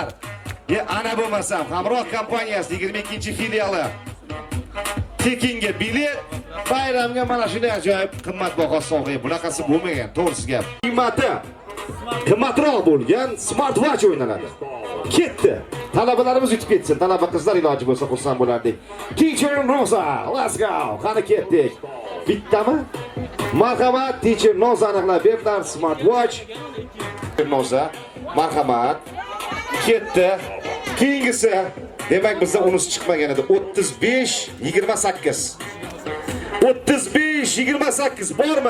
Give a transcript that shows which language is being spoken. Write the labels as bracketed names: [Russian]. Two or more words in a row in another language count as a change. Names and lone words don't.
[Uzbek] Ana bo'lmasam, Hamroh kompaniyasi 22-filiali. Tekinga bilet, bayramga mana shunday ajoyib qimmatbaho sovg'a. Bunaqasi bo'lmagan, to'g'risi gap. Qiymati qimmatroq bo'lgan smartwatch o'ynaladi. Ketdi. Talabalarimiz yutib ketsin. Talaba qizlar iloji bo'lsa xursand bo'lardik. [English] Teacher Noza, let's go. [Uzbek] Qani ketdik. Bittami? Marhamat, Teacher Noza aniqlab berdilar smartwatch. Noza, marhamat. Ketdi. Keyingisi, demak bizda unisi chiqmagan edi. 35-28. 35-28 bormi?